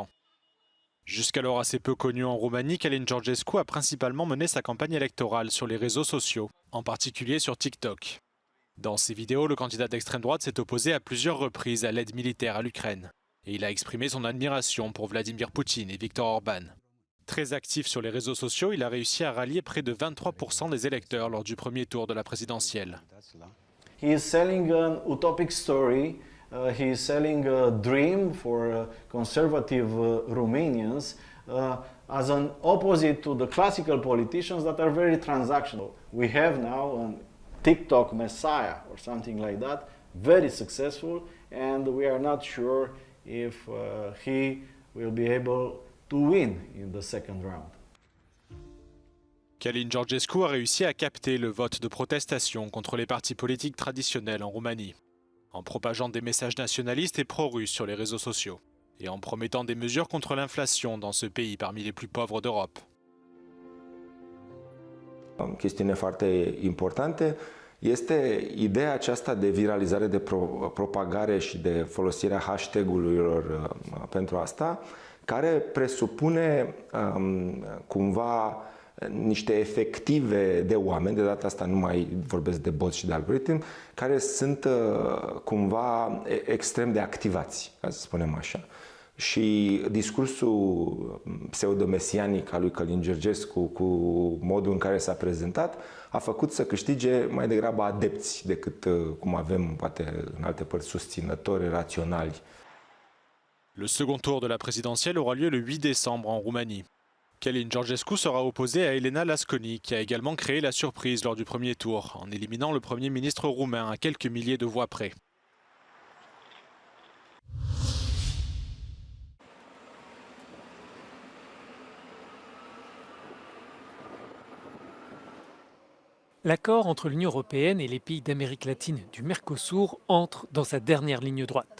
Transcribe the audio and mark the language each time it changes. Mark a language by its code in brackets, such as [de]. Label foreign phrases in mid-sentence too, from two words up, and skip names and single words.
[fr] Jusqu'alors assez peu connu en Roumanie, Călin Georgescu a principalement mené sa campagne électorale sur les réseaux sociaux, en particulier sur TikTok. Dans ses vidéos, le candidat d'extrême droite s'est opposé à plusieurs reprises à l'aide militaire à l'Ukraine. Et il a exprimé son admiration pour Vladimir Poutine et Viktor Orban. Très actif sur les réseaux sociaux, il a réussi à rallier près de 23% des électeurs lors du premier tour de la présidentielle. [en] He is selling an utopic story. He is selling a dream for conservative Romanians as an opposite to the classical politicians that are very transactional. We have now a TikTok messiah or something like that, very successful, and we are not sure if he will be able to win in the second round. [fr] Călin Georgescu a réussi à capter le vote de protestation contre les partis politiques traditionnels en Roumanie, en propageant des messages nationalistes et pro-russes sur les réseaux sociaux, et en promettant des mesures contre l'inflation dans ce pays parmi les plus pauvres d'Europe. [ro] Chestiune foarte importante este ideea aceasta de viralizare, de propagare și de folosirea hashtag-urilor pentru asta, care presupune cumva niște efective de oameni, de data asta nu mai vorbesc de boți și de algoritmi, care sunt cumva extrem de activați, ca să spunem așa. Și discursul pseudomesianic al lui Călin Georgescu, cu modul în care s-a prezentat, a făcut să câștige mai degrabă adepți decât cum avem poate în alte părți susținători raționali. [fr] Le second tour de la présidentielle aura lieu le 8 décembre en Roumanie. Călin Georgescu sera opposé à Elena Lasconi, qui a également créé la surprise lors du premier tour, en éliminant le Premier ministre roumain à quelques milliers de voix près. L'accord entre l'Union européenne et les pays d'Amérique latine du Mercosur entre dans sa dernière ligne droite.